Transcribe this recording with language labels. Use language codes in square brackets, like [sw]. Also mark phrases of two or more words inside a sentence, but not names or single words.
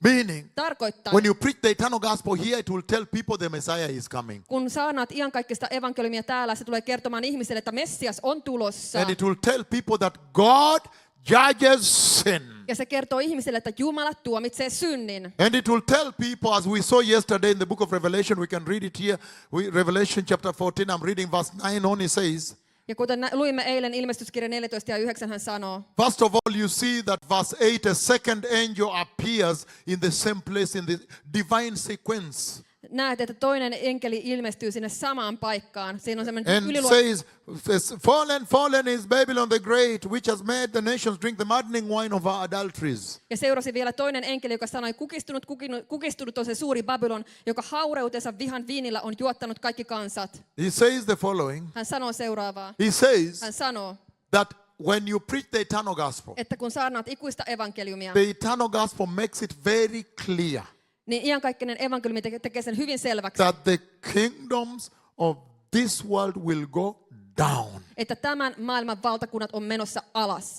[en] Meaning, [fi] Tarkoittaa, [en] when you preach the eternal gospel here, it will tell people the Messiah is coming. [fi] kun saarnaat iankaikkista evankeliumia täällä, se tulee kertomaan ihmisille, että Messias on tulossa. [en] And it will tell people that God judges sin. [fi] Ja se kertoo ihmisille, että Jumala tuomitsee synnin. [en] And it will tell people, as we saw yesterday in the book of Revelation, we can read it here. Revelation chapter 14, I'm reading verse 9 on, it says, [fi] Ja kuten luimme eilen ilmestyskirja 14 ja 9, hän sanoo, [en] first of all, you see that verse 8, a second angel appears in the same place in the divine sequence. [fi] näet, että toinen enkeli ilmestyy sinne samaan paikkaan. Siinä on semmoinen [en] And says, fallen is Babylon the Great, which has made the nations drink the maddening wine of her adulteries. [fi] Ja seurasi vielä toinen enkeli, joka sanoi, kukistunut on se suuri Babylon, joka haureutensa vihan viinillä on juottanut kaikki kansat. [en] He says the following. [fi] Hän sanoo seuraavaa. [en] He says [fi] Hän sanoo, [en] that when you preach the eternal gospel, [fi] että kun saarnaat ikuista evankeliumia, [en] the eternal gospel makes it very clear [fi] niin iankaikkinen evankeliumi tekee sen hyvin selväksi, [en] that the kingdoms of this world will go down. [fi] että tämän maailman valtakunnat on menossa alas.